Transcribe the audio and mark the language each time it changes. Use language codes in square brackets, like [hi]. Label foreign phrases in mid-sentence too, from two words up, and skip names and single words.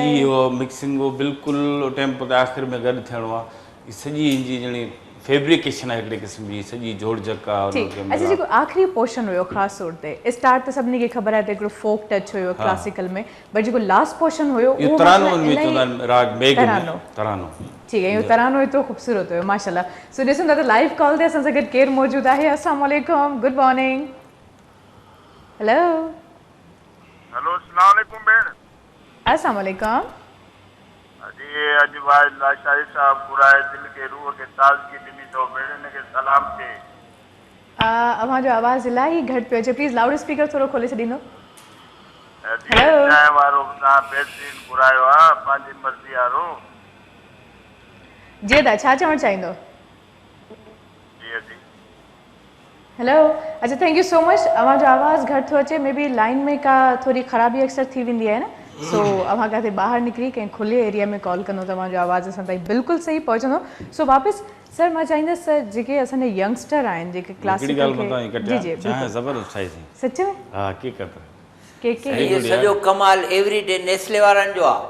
[sd] सॼी उहो मिक्सिंग उहो बिल्कुलु टेम्पो ते आख़िर में गॾु थियणो आहे ही सॼी हिनजी ॼणी फैब्रिकेशन आहे हिकिड़े क़िस्म जी सॼी जोड़जक आहे अच्छा जेको आख़िरी पोर्शन हुयो ख़ासि तौर ते स्टार्ट त सभिनी खे ख़बर आहे त हिकिड़ो [en] folk touch [sd] हुयो क्लासिकल में बट जेको [en] last portion [sd] हुयो इहो तरानो में चवंदा आहिनि राग मेघ में तरानो [hi] ठीक है [sd] इहो तरानो एतिरो ख़ूबसूरत हुयो माशाल्लाह सो ॾिसूं था त लाइव कॉल ते असां सां गॾु केरु मौजूदु आहे [ar] السلام عليكم [en] good morning hello [sd] हेलो [ar] السلام عليكم [sd] भेण [ar] السلام عليكم [sd] जी अॼु वाज लाशारी साहब घुराए दिल के रूह के ताज़गी ॾिनी अथव भेण हिनखे सलाम थिए अव्हांजो आवाज़ इलाही घटि पियो अचे प्लीज़ [en] loud speaker [sd] थोरो खोले छॾींदो चांहि वारो तव्हां बहितरीन घुरायो आहे पंहिंजी मर्ज़ी वारो जी दा छा चवणु चाहींदो जी जी हेलो अच्छा [en] thank you so much [sd] अव्हांजो आवाज़ घटि थो अचे मे बी लाइन में का थोरी ख़राबी अक्सर थी वेंदी आहे न सो अव्हां किथे ॿाहिरि निकिरी कंहिं खुले एरिया में कॉल कंदो त तव्हांजो आवाज़ असां ताईं बिल्कुलु सही पहुचंदो सो वापसि सर मां चाहींदसि सर जेके असांजा यंगस्टर आहिनि जेके क्लासिकल जी जी ज़बरदस्त ठाही थी सच में हा हक़ीक़त इहो सॼो कमाल एवरीडे नेस्ले वारनि जो आहे